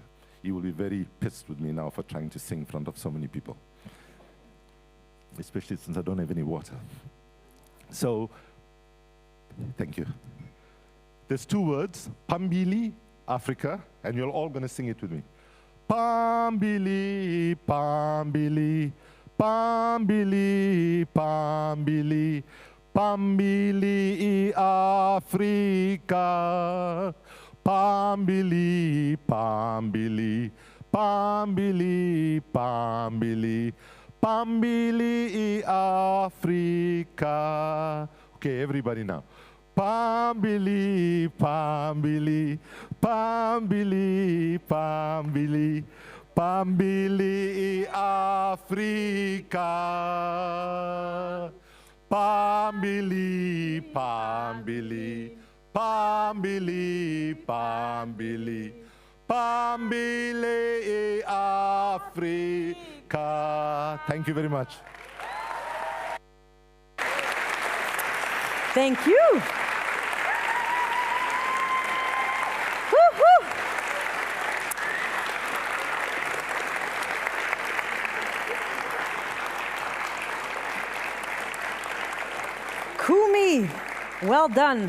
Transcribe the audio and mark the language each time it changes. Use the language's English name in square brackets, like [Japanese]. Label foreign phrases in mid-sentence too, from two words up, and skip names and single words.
[English] He will be very pissed with me now for trying to sing in front of so many people, especially since I don't have any water. So, thank you. There's 2 words, Phambili, Africa, and you're all going to sing it with me. [North Ndebele] Phambili, Phambili, Phambili, Phambili, Phambili, Africa. Phambili, Phambili, Phambili, Phambili, Phambili, Africa. [English] Okay, everybody now. [North Ndebele] Phambili, Phambili, Phambili, Phambili, Phambili, Africa. Phambili, Phambili, Pambili, Pambili, Pambili Africa. [English] Thank you very much. Thank you. Woo-hoo. Kumi, well done.